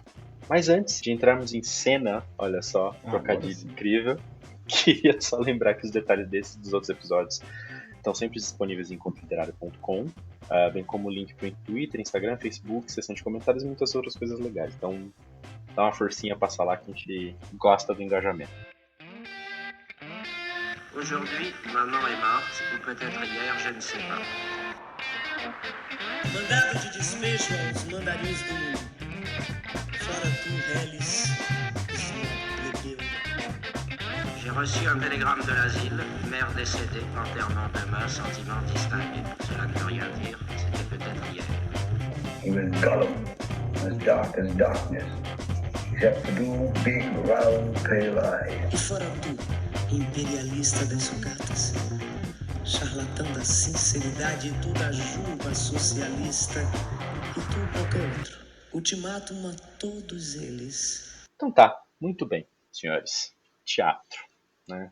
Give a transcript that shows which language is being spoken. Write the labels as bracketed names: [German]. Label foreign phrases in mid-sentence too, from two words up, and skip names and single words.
[Portuguese] Mas antes de entrarmos em cena, olha só, trocadilho incrível, queria só lembrar que os detalhes desses e dos outros episódios estão sempre disponíveis em encontroliterário.com, bem como o link para o Twitter, Instagram, Facebook, seção de comentários e muitas outras coisas legais. Então dá uma forcinha, passa lá que a gente gosta do engajamento. [French] Aujourd'hui, maman est morte, ou peut-être hier, je ne sais pas. [Portuguese] Mandado de despejo aos mandarins do mundo. Fora tu, reles, plebeu. [French] J'ai reçu un télégramme de l'asile, mère décédée, enterrement demain, sentiment distingué. Cela ne veut rien dire, c'était peut-être hier. [English] He was Gollum, as dark as darkness, except for two big, round, pale eyes. [Portuguese] E fora tu, imperialista das sucatas, charlatão da sinceridade, tu da juba socialista, e tu qualquer outro. Ultimátum a todos eles. Então tá, muito bem, senhores. Teatro, né?